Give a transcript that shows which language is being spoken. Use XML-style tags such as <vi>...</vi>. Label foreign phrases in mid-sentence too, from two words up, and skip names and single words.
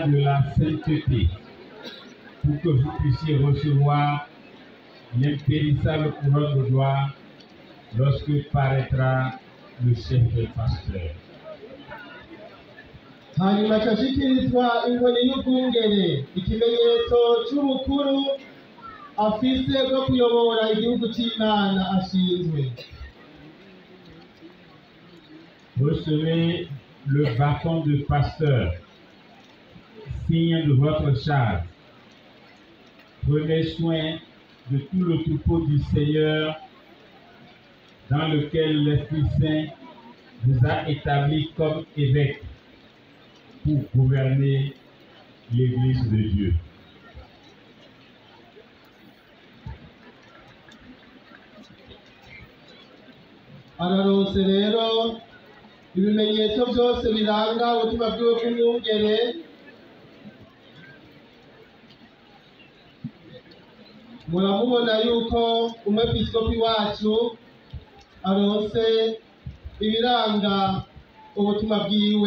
<fr>de la sainteté, pour que vous puissiez recevoir l'impérissable couronne de gloire lorsque paraîtra le chef des pasteurs.</fr> <rn>Hanyuma acashikirizwa inkoni y'ubwungere, ikimenyetso c'ubukuru afise bwo kuyobora igihugu c'Imana ashinzwe.</rn> <fr>Recevez le bâton de pasteur, signe de votre charge. Prenez soin de tout le troupeau du Seigneur dans lequel l'Esprit Saint vous a établi comme évêque pour gouverner l'Église de Dieu.</fr> <rn>Araronse rero ibimenyetso byose biranga ubutumwa bwiwe bw'umwungere, muramubona yuko umwepiskopi wacu aronse ibiranga ubutumwa bwiwe.</rn>